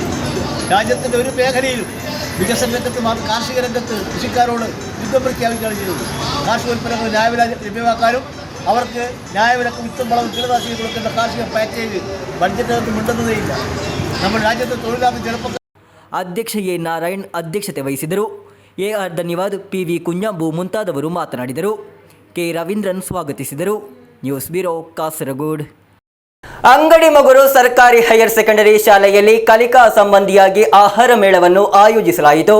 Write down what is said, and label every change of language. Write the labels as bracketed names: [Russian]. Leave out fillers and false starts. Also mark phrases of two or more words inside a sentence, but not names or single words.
[Malayalam] രാജ്യത്തിൻ്റെ ഒരു മേഖലയിലും വികസന രംഗത്ത് കാർഷിക രംഗത്ത് കൃഷിക്കാരോട് യുദ്ധം പ്രഖ്യാപിക്കുകയാണ് ചെയ്തത്. കാർഷിക ഉൽപ്പന്നങ്ങൾ ന്യായവില ലഭ്യമാക്കാനും അവർക്ക് ന്യായവിലക്ക് വിത്തും വളവും കീടനാശിനി കൊടുക്കേണ്ട കാർഷിക പാക്കേജ് ബഡ്ജറ്റിനകത്ത് മിണ്ടുന്നതേയില്ല. നമ്മുടെ രാജ്യത്തെ തൊഴിലാളി ചെറുപ്പക്കാർ [Kannada] ಅಧ್ಯಕ್ಷ ಎ ನಾರಾಯಣ್ ಅಧ್ಯಕ್ಷತೆ ವಹಿಸಿದರು. AR ಧನ್ಯವಾದ್, PV ಕುഞ്ഞാമ്പು ಮುಂತಾದವರು ಮಾತನಾಡಿದರು. ಕೆ ರವೀಂದ್ರನ್ ಸ್ವಾಗತಿಸಿದರು. ನ್ಯೂಸ್ ಬ್ಯೂರೋ, ಕಾಸರಗೋಡು. ಅಂಗಡಿ ಮಗುರು ಸರ್ಕಾರಿ ಹೈಯರ್ ಸೆಕೆಂಡರಿ ಶಾಲೆಯಲ್ಲಿ ಕಲಿಕಾ ಸಂಬಂಧಿಯಾಗಿ ಆಹಾರ ಮೇಳವನ್ನು ಆಯೋಜಿಸಲಾಯಿತು.